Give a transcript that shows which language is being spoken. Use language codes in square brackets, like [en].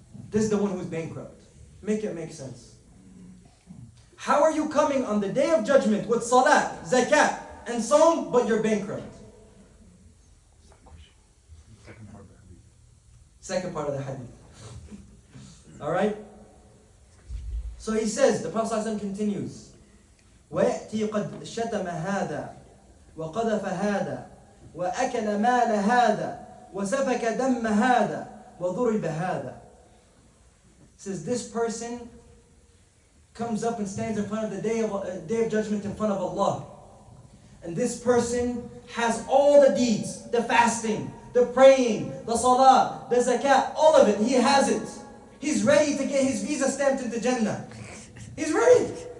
[en] This is the one who's bankrupt. Make it make sense. How are you coming on the day of judgment with salah, zakat, and sawm, but you're bankrupt? Second part of the hadith. Alright? So he says, the Prophet ﷺ continues, [ar] وَيَأْتِي قَدْ شَتَمَ هَذَا وَقَذَفَ هَذَا وَأَكَلَ مَالَ هَذَا وَسَفَكَ دَمَّ هَذَا وَضُرِبَ هَذَا. [en] Says this person comes up and stands in front of the day of judgment in front of Allah. And this person has all the deeds, the fasting, the praying, the salah, the zakat, all of it. He has it. He's ready to get his visa stamped into Jannah. He's ready.